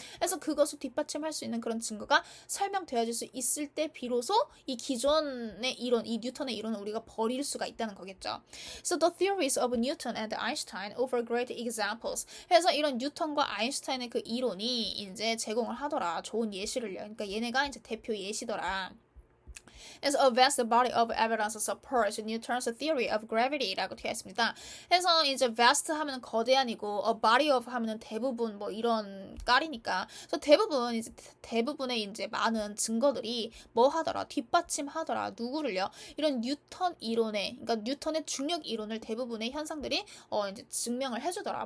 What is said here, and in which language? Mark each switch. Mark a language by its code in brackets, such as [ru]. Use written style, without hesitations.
[ko] 그래서 그것을 뒷받침할 수 있는 그런 증거가 설명되어질 수 있을 때 비로소 이 기존의 이론, 이 뉴턴의 이론을 우리가 버릴 수가 있다는 거겠죠. [en] So the theories of Newton and Einstein offer great examples. [ko] 그래서 이런 뉴턴과 아인슈타인의 그 이론이 이제 제공을 하더라. 좋은 예시를요. 그러니까 얘네가 이제 대표 예시더라. [en] As a vast body of evidence supports Newton's theory of gravity라고 [ko] 되어 있습니다. 그래서 이제 vast 하면 거대한이고 [en] a body of [ko] 하면은 대부분 뭐 이런 깔이니까. 그래서 대부분의 이제 많은 증거들이 뭐 하더라? 뒷받침하더라. 누구를요? 이런 뉴턴 이론의, 그러니까 뉴턴의 중력 이론을 대부분의 현상들이 이제 증명을 해주더라.